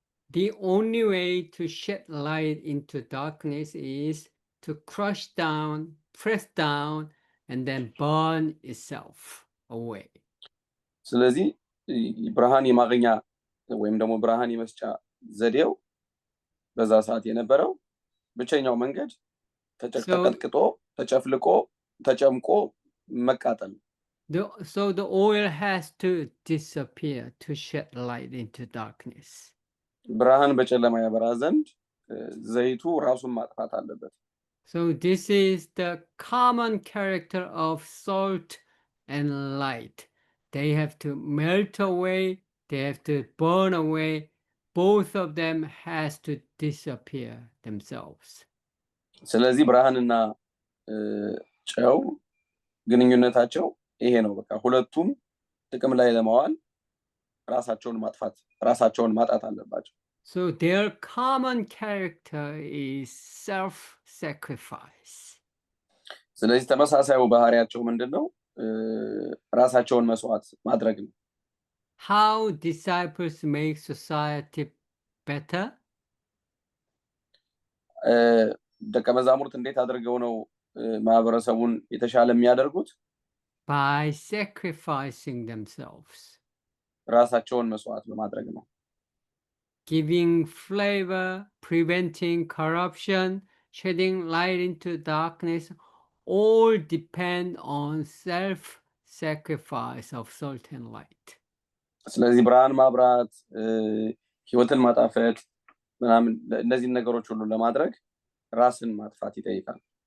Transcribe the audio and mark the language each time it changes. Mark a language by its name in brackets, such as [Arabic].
[English] The only way to shed light into darkness is to crush down, press down, and then burn itself away. [Amharic] ስለዚህ ብርሃን የማግኛ ወይም ደግሞ ብርሃን የመስጫ ዘዴው በዛ ሰዓት የነበረው ብቸኛው መንገድ ተቀጥቅጦ ተጨፍልቆ ተጨምቆ መቃጠል። [English] So the oil has to disappear to shed light into darkness. [Amharic] ብርሃን በጨለማ ያበራ ዘንድ ዘይቱ ራሱን ማጥፋት አለበት። [English] So this is the common character of salt and light. They have to melt away, they have to burn away. Both of them has to disappear themselves. [Amharic] ስለዚህ ብርሃንና ጨው ግንኙነታቸው ይሄ ነው። በቃ ሁለቱም ጥቅም ላይ ለማዋል ራሳቸውን ማጣት አለባቸው። [English] So their common character is self-sacrifice. [Amharic] ስለዚህ ተመሳሳዩ ባህሪያቸው ምንድነው? ራሳቸውን መስዋዕት ማድረግ ነው። [English] How disciples make society better? [Amharic] ደቀ መዛሙርት እንዴት አድርገው ነው ማህበረሰቡን የተሻለ የሚያደርጉት? [English] By sacrificing themselves. [Amharic] ራሳቸውን መስዋዕት በማድረግ ነው። [English] Giving flavor, preventing corruption, shedding light into darkness, all depend on self-sacrifice of salt and light. [Amharic] ስለዚህ ብርሃን ማብራት፣ ህይወትን ማጣፈጥ ምናምን እነዚህ ነገሮች ሁሉ ለማድረግ ራስን ማጥፋት ይጠይቃል።